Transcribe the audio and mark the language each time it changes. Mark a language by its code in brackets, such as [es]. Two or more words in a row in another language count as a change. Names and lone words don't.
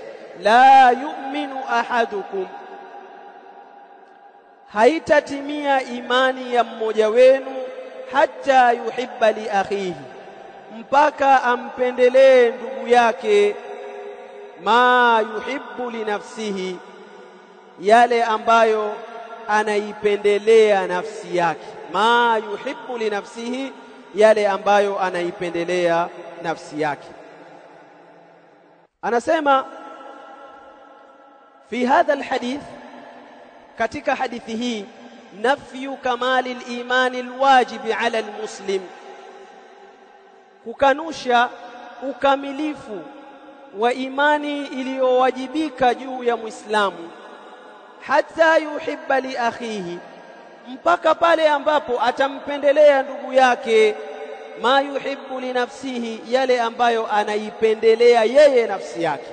[ar] لا يؤمن أحدكم, [sw] haitatimia imani ya mmoja wenu, [ar] حتى يحب لأخيه, [sw] mpaka ampendelee ndugu yake [ar] ما يحب لنفسه, [sw] yale ambayo anaipendelea nafsi yake. [ar] ما يحب لنفسه, [sw] yale ambayo anaipendelea nafsi yake. Anasema [ar] في هذا الحديث, [sw] katika hadithi hii, [ar] نفي كمال الإيمان الواجب على المسلم, [sw] kukanusha ukamilifu wa imani iliyowajibika juu ya Muislamu, [ar] حتى يحب لأخيه, [sw] mpaka pale ambapo atampendelea ndugu yake [ar] ما يحب لنفسه, [sw] yale ambayo anaipendelea yeye nafsi yake.